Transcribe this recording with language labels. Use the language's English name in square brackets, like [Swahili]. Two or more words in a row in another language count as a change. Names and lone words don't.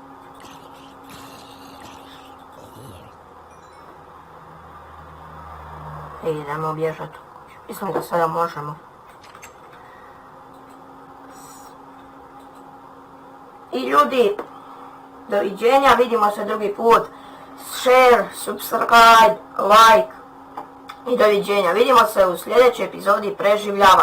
[Croatian] Idemo bježati u kuću. Mislim da sada možemo. I ljudi, doviđenja, vidimo se drugi put. [English] Share, subscribe, like [Croatian] i doviđenja. Vidimo se u sljedećoj epizodi preživljavanja.